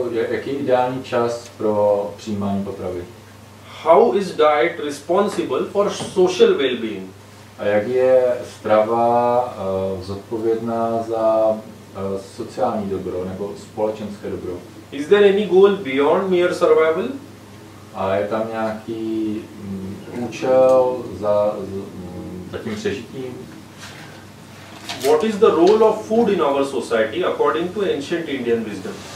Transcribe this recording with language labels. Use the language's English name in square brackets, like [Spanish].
[Czech] Jaký je ideální čas pro přijímání potravy? [English] How is diet responsible for social well-being? [Czech] A jak je strava zodpovědná za sociální dobro nebo společenské dobro? [English] Is there any goal beyond mere survival? [Czech] A je tam nějaký účel za tím přežitím? [English] What is the role of food in our society according to ancient Indian wisdom?